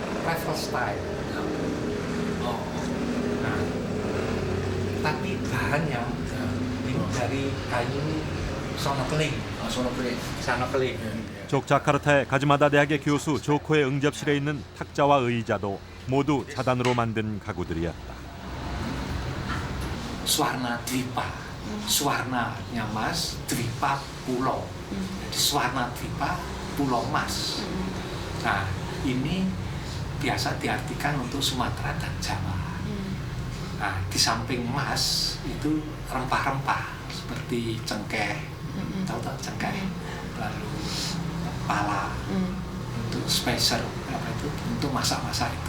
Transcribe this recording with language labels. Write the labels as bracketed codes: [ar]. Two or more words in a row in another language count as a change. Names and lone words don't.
[en] travel style. [id] Nah, tapi bahannya ini dari kayu sonokeling. sonokeling. [ko] 족자카르타의 가즈마다 대학의 교수 조코의 응접실에 있는 탁자와 의자도 모두 자단으로 만든 가구들이었다. [id] Swarna Dwipa. Swarnanya mas, Dwipa pulau. Jadi Swarna Dwipa pulau mas. Nah, ini biasa diartikan untuk Sumatera dan Jawa. Nah, di samping mas itu rempah-rempah seperti cengkeh, tahu tak cengkeh, lalu pala untuk spesial apa itu untuk masak-masak itu.